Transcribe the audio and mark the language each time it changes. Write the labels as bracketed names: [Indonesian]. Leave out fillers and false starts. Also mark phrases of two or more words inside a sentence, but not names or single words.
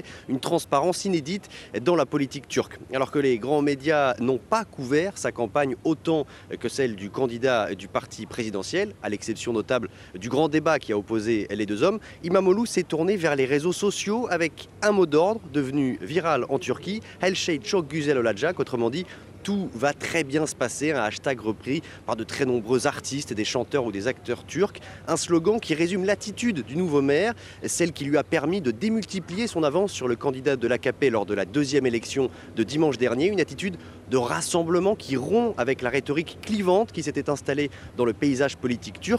[French] Une transparence inédite dans la politique turque. Alors que les grands médias n'ont pas couvert sa campagne autant que celle du candidat du parti présidentiel, à l'exception notable du grand débat qui a opposé les deux hommes, İmamoğlu s'est tourné vers les réseaux sociaux avec un mot d'ordre devenu viral en Turquie, [Turkish] Her şey çok güzel olacak, [French] autrement dit tout va très bien se passer, un hashtag repris par de très nombreux artistes, des chanteurs ou des acteurs turcs. Un slogan qui résume l'attitude du nouveau maire, celle qui lui a permis de démultiplier son avance sur le candidat de l'AKP lors de la deuxième élection de dimanche dernier. Une attitude de rassemblement qui rompt avec la rhétorique clivante qui s'était installée dans le paysage politique turc.